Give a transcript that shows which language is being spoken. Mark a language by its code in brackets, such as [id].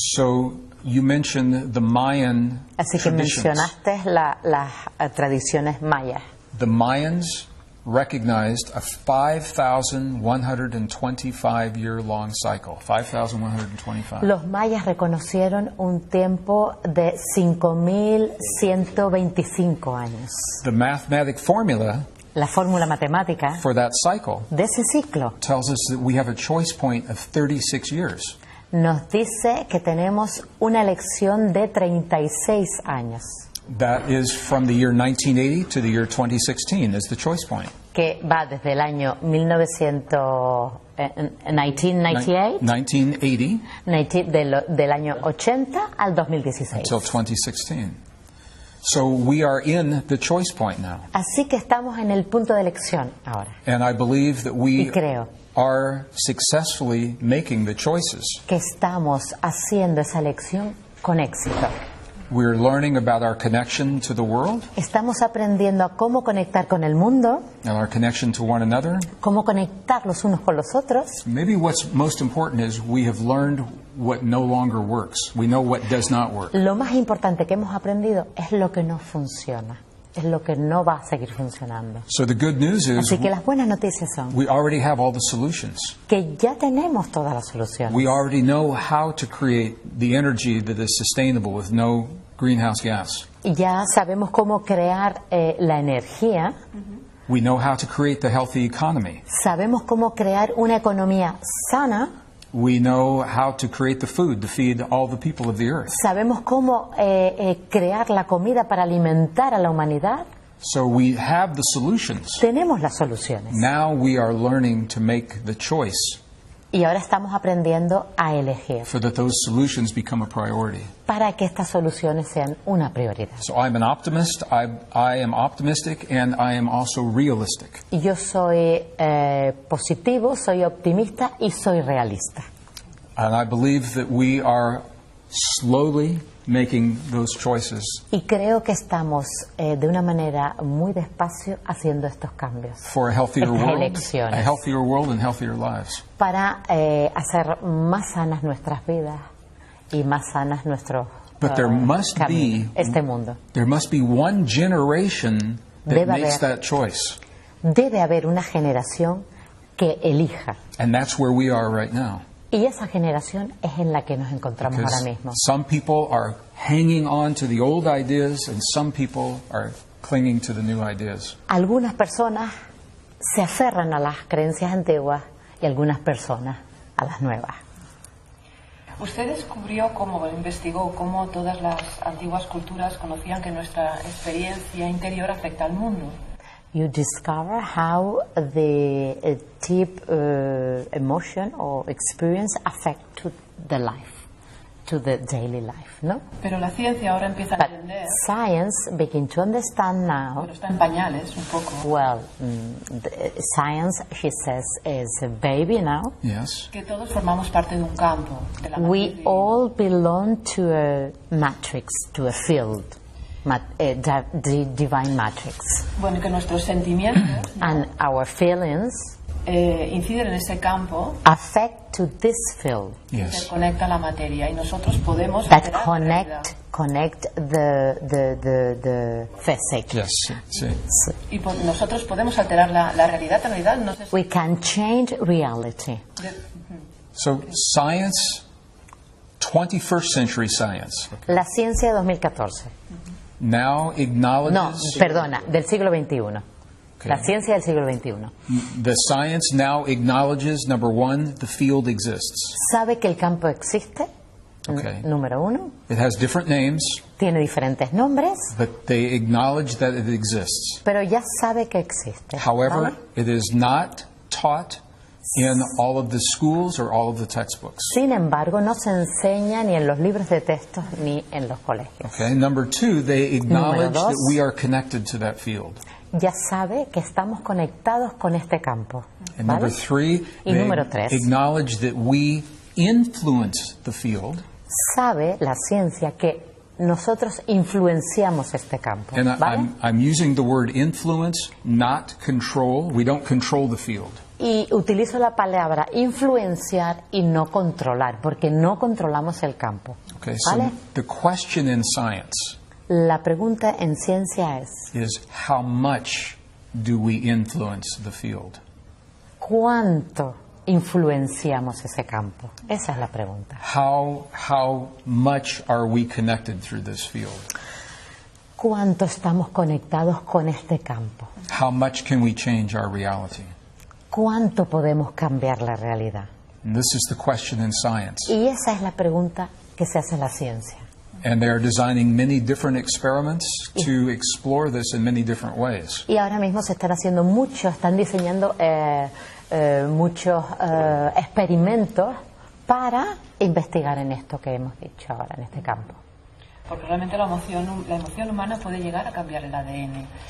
[en] So you mentioned the Mayan [es] Así que [en] traditions. [es] mencionaste las tradiciones mayas. [en] The Mayans recognized a 5,125-year-long cycle. 5,125. [es] Los mayas reconocieron un tiempo de 5.125 años. [en] The mathematic formula [es] La fórmula matemática [en] for that cycle [es] de ese ciclo [en] tells us that we have a choice point of 36 years. [es] nos dice que tenemos una elección de 36 años, [en] That is from the year 1980 to the year 2016 is the choice point. [es] que va desde el año 1998, [en] 1980 [es] del año 80 al 2016. [en] until 2016. So we are in the choice point now. [es] Así que estamos en el punto de elección ahora. [en] And I believe that [es] Y [en] we [es] creo [en] are successfully making the choices. [es] que estamos haciendo esa elección con éxito. [en] We're learning about our connection to the world [es] Estamos aprendiendo a cómo conectar con el mundo, [en] and our connection to one another. [es] cómo conectar los unos con los otros. [en] Maybe what's most important is we have learned what no longer works. We know what does not work. [es] Lo más importante que hemos aprendido es lo que no funciona, es lo que no va a seguir funcionando. [en] So the good news is [es] Así que las buenas noticias son [en] we already have all the solutions. [es] que ya tenemos todas las soluciones. [en] We already know how to create the energy that is sustainable with no greenhouse gas. [es] Ya sabemos cómo crear la energía, [en] We know how to create the healthy economy. [es] sabemos cómo crear una economía sana [en] We know how to create the food to feed all the people of the earth. [es] Sabemos cómo crear la comida para alimentar a la humanidad. [en] So we have the solutions. [es] Tenemos las soluciones. [en] Now we are learning to make the choice [es] Y ahora estamos aprendiendo a elegir [en] so that those solutions become a priority. [es] para que estas soluciones sean una prioridad. [en] So I'm an optimist. I am optimistic, and I am also realistic. [es] Y yo soy positivo, soy optimista y soy realista. [en] And I believe that we are slowly making those choices [es] Y creo que estamos de una manera muy despacio haciendo estos cambios [en] for a healthier [es] Estas [en] world, [es] elecciones. [en] a healthier world and healthier lives. [es] para hacer más sanas nuestras vidas y más sanas nuestros [en] But there must [es] caminos, [en] be [es] este mundo. [en] There must be one generation that [es] Debe [en] makes [es] haber. [en] that choice. [es] Debe haber una generación que elija. [en] And that's where we are right now. [es] Y esa generación es en la que nos encontramos ahora [en] Because [es] mismo. [en] some people are hanging on to the old ideas and some people are clinging to the new ideas. [es] Algunas personas se aferran a las creencias antiguas y algunas personas a las nuevas. Usted descubrió investigó cómo todas las antiguas culturas conocían que nuestra experiencia interior afecta al mundo. [en] You discover how the deep emotion or experience affect to the life, to the daily life, no? [es] Pero la ciencia ahora empieza a [en] But [es] entender, [en] science begin to understand now. [es] bueno, está en pañales un poco, [en] Well, science, she says, is a baby now. Yes. [es] que todos formamos parte de un campo, de la [en] We [es] matriz. [en] all belong to a matrix, to a field, the divine matrix. [es] Bueno, que nuestros sentimientos [en] And our feelings [es] inciden en ese campo [en] affect to this field [es] que [en] Yes. [es] conecta la materia y nosotros podemos [en] that [es] alterar la realidad. [en] connect the physics. Yes. See. [es] Y nosotros podemos alterar la realidad. En realidad no sé si- [en] We can change reality. So science, 21st century science, [es] La ciencia de 2014. [en] now acknowledges [es] No, perdona, del siglo XXI. [en] Okay. [es] La ciencia del siglo XXI. [en] The science now acknowledges, number one, the field exists. [es] Sabe que el campo existe, [en] Okay. [es] número uno. [en] It has different names, [es] Tiene diferentes nombres, [en] but they acknowledge that it exists. [es] pero ya sabe que existe. [en] However, [es] ¿vale? [en] it is not taught in all of the schools or all of the textbooks. [es] Sin embargo, no se enseña ni en los libros de textos ni en los colegios. [en] Okay. Number two, they acknowledge [es] Número dos. [en] that we are connected to that field. [es] Ya sabe que estamos conectados con este campo. [en] And [es] ¿vale? [en] number three, [es] Y [en] they [es] número tres. [en] acknowledge that we influence the field. [es] Sabe la ciencia que nosotros influenciamos este campo. [en] And [es] ¿vale? [en] I'm using the word influence, not control. We don't control the field. [es] Y utilizo la palabra influenciar y no controlar, porque no controlamos el campo. [en] Okay, so [es] ¿vale? [en] the question in science [es] La pregunta en ciencia es, [en] is how much do we influence the field? [es] ¿cuánto influenciamos ese campo? Esa es la pregunta. [en] How much are we connected through this field? [es] ¿Cuánto estamos conectados con este campo? [en] How much can we change our reality? [es] ¿Cuánto podemos cambiar la realidad? [en] And this is the question in science. [es] Y esa es la pregunta que se hace en la ciencia. [en] And they are designing many different experiments to explore this in many different ways. [es] Y ahora mismo se están haciendo muchos, están diseñando muchos experimentos para investigar en esto que hemos dicho ahora, en este campo. Porque realmente la emoción humana puede llegar a cambiar el ADN.